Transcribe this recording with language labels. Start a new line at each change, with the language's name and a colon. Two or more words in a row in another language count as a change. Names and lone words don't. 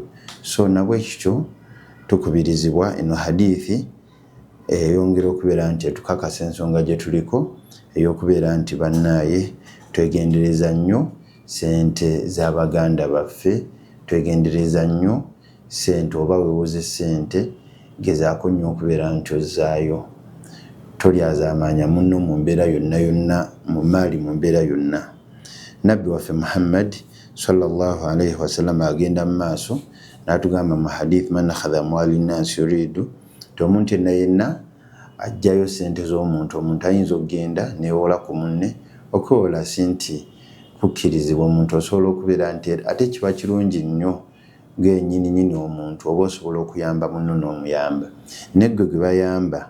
Ganda: So nabwe kityo tukubirizibwa eno hadithi eyongera okubeera nti etukakasa ensonga gye tuliko ey'okubeera nti bannaaye twegendereza nnyo sente z'abaganda baffe, twegendereza nnyo sente oba weewoze sente gezaako nnyo okubeera nti ozzaayo tolyazaamaanya munno mu mbeera yonna yonna mu maali mu mbeera yonna. Nabbi waffe Muhammad
Arabic: صلى الله عليه وسلم
Ganda: agenda mu maaso n'atugamba mu hadith
Arabic: من أخذ أموال الناس يريد
Ganda: ti omuntu yenna yenna ajjayo sente z'omuntu omuntu ayinza okugenda neewola ku munne okwewola si nti kukkirizibwa omuntu osobola okubeera nti ate kiba kirungi nnyo ng'ennyininyini omuntu oba osobola okuyamba munno n'omuyamba neggwe gwe bayamba.